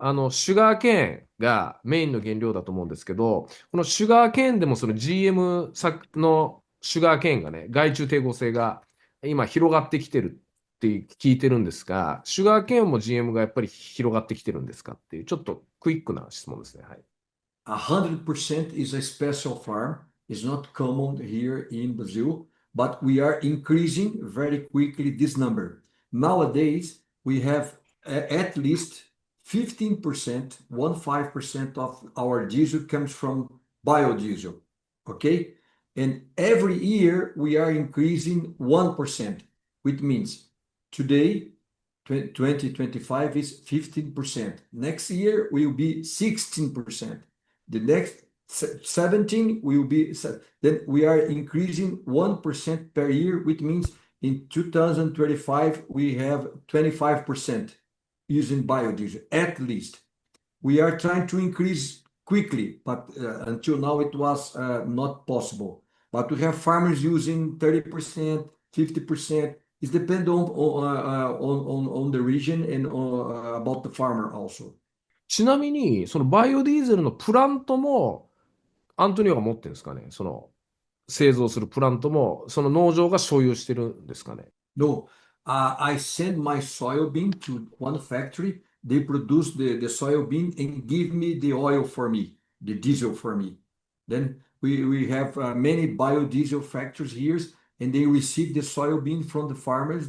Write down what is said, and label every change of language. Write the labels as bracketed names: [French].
[Japanese] シュガーケーンがメインの原料だと思うんですけど、このシュガーケーンでもその GM のシュガーケーンがね、害虫抵抗性が今広がってきてるって聞いてるんですが、シュガーケーンも GM がやっぱり広がってきてるんですかっていう、ちょっとクイックな質問ですね。はい。 [English] 100% is a special farm. It's not common here in Brazil, but we are increasing very quickly this number. Nowadays, we have at least 15%, 15% of our diesel comes from biodiesel, okay? And every year we are increasing 1%, which means today, 2025 is 15%. Next year will be 16%. The next 17 will be, then we are increasing 1% per year, which means in 2025 we have 25% using biodiesel, at least. We are trying to increase quickly, but until now it was not possible. But we have farmers using 30%, 50%. It depends on the region and about the farmer also. [Japanese] ちなみに、そのバイオディーゼルのプラントもアントニオが持ってるんですかね、製造するプラントもその農場が所有してるんですかね。 [English] No, I send my soybean to one factory. They produce the soybean and give me the oil for me, the diesel for me. Then we have many biodiesel factories here, and they receive the soybean from the farmers.